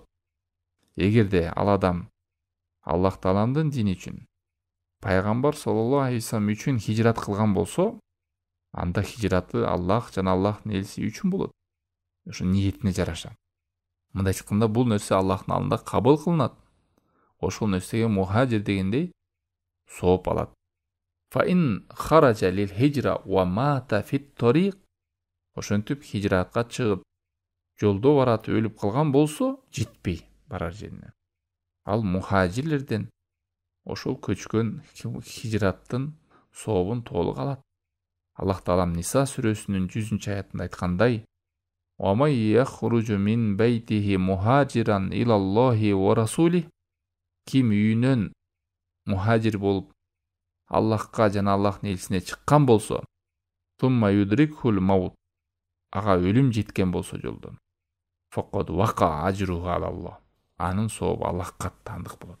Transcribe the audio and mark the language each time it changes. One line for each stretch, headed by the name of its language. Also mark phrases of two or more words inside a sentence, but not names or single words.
Kyrgyz: Эгерде ал адам Аллах Тааламдын дини үчүн, пайгамбар
Arabic: صلى الله عليه وسلم
Kyrgyz: үчүн хижрат кылган болсо, анда хижраты Аллах жана Аллахтын элчиси үчүн болот. Ошо ниетине жараша. Мындай айтканда, бул нерсе Аллахтын алдында кабыл кылынат. Ошол нерсеге мухажир дегендей сооп алат.
Arabic: فإن خرج للهجرة ومات في الطريق.
Kyrgyz: Ошентип хижратка чыгып, жолдо баратып өлүп калган болсо жетпей барар жерине. Ал мухажирлерден ошол көчкөн хижраттын сообун толук алат. Аллах Таалам Ниса сүрөсүнүн 100-аятында айткандай:
Arabic: "ومن يخرج من بيته مهاجرا إلى الله ورسوله".
Kyrgyz: Ким үйүнөн мухажир болуп Аллахка жана Аллахтын элчисине чыккан болсо,
Arabic: ثم يدركه الموت,
Kyrgyz: ага өлүм жеткен болсо жолдон,
Arabic: فقد وقع أجره على الله,
Kyrgyz: анын сообу Аллахка аттандык болот.